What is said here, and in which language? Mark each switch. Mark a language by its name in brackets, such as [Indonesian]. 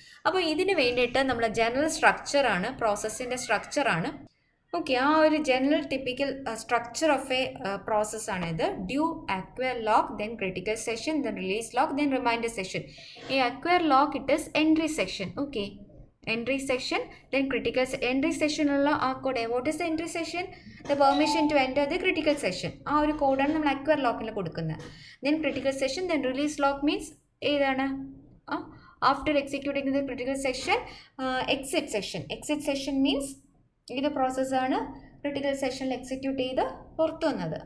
[Malayalam] അപ്പോൾ ഇതിന് വേണ്ടിയിട്ട് നമ്മൾ ജനറൽ സ്ട്രക്ചറാണ്, പ്രോസസ്സിൻ്റെ സ്ട്രക്ചറാണ്. [English] Okay, ആ ഒരു general typical structure of a പ്രോസസ്സാണ് ഇത്. Do, acquire lock, then critical section, then release lock, then remainder section. ഈ acquire lock it is entry section. Okay, entry section, then critical entry section ഉള്ള ആ code. What is the entry section? The permission to enter the critical section. [Malayalam] ആ ഒരു കോഡാണ് നമ്മൾ acquire ലോക്കിൽ കൊടുക്കുന്നത്. [English] Then critical section, then release lock means ഏതാണ്? After executing the critical section, exit section. [Malayalam] Exit session means ഇത് പ്രോസസ്സാണ് critical സെഷനിൽ execute ചെയ്ത് പുറത്തു വന്നത്.